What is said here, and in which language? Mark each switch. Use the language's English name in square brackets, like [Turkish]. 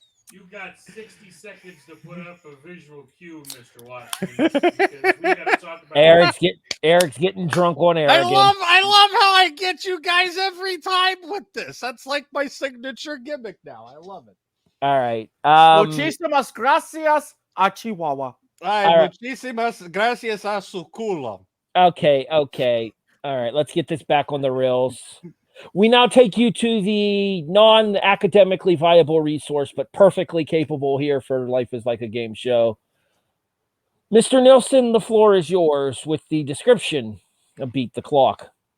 [English] You got 60 seconds to put up a visual cue, Mr. Watkins. Because we got to talk about Eric's getting drunk on air. I love how I get you guys every time with this. That's like my signature gimmick now. I love it. All right. [Spanish] Muchísimas gracias a Chihuahua. Muchísimas gracias a su culo. [English] Okay. All right, let's get this back on the rails. We now take you to the non-academically viable resource, but perfectly capable here for Life is Like a Game show. Mr. Nielsen, the floor is yours with the description of Beat the Clock.